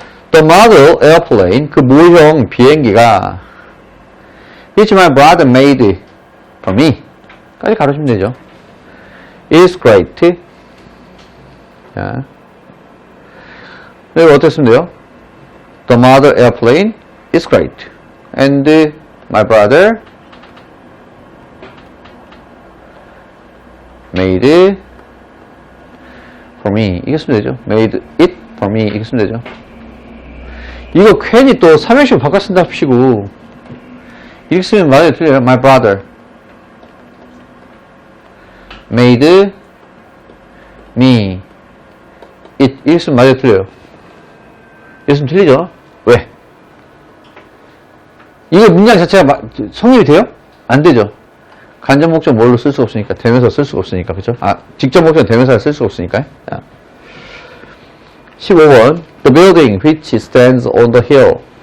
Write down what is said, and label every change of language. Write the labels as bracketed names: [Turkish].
[English] The model airplane, [Korean] 그 모형 비행기가, [English] which my brother made for me. [Korean] 까지 가르치면 되죠. [English] is great. [Korean] 자, 여기 어떻게 쓰면 돼요? [English] The model airplane is great. And my brother made for me. [Korean] 이게 쓰면 되죠. made it for me. 이게 쓰면 되죠. 이거 괜히 또 삼형식 바꿔 쓴답시고 이렇게 쓰면 맞아요, 틀려요. [English] My brother made me it. [Korean] 이렇게 쓰면 맞아요, 틀려요. 이렇게 쓰면 틀리죠. 왜? 이거 문장 자체가 성립이 돼요? 안 되죠. 간접 목적 뭘로 쓸 수 없으니까, 대명사 쓸 수가 없으니까, 그죠? 아, 직접 목적 대명사를 쓸 수가 없으니까. 자. 15번. [English] The building which stands on the hill.